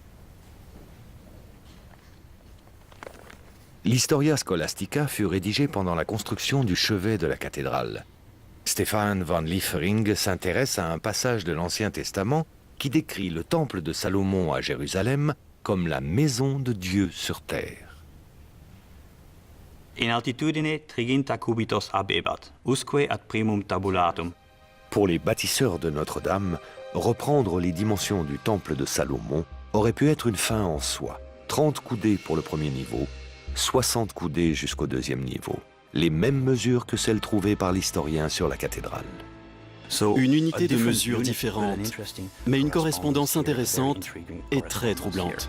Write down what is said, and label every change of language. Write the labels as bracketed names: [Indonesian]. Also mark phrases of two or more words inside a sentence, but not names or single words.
[French] L'Historia Scholastica fut rédigé pendant la construction du chevet de la cathédrale. Stefan van Liefering s'intéresse à un passage de l'Ancien Testament qui décrit le temple de Salomon à Jérusalem comme la maison de Dieu sur terre. [Latin] In altitudine triginta cubitos abebat, usque ad primum tabulatum. [French] Pour les bâtisseurs de Notre-Dame, reprendre les dimensions du temple de Salomon aurait pu être une fin en soi. 30 coudées pour le premier niveau, 60 coudées jusqu'au deuxième niveau. Les mêmes mesures que celles trouvées par l'historien sur la cathédrale. Une unité de mesure différente, mais une correspondance intéressante et très troublante.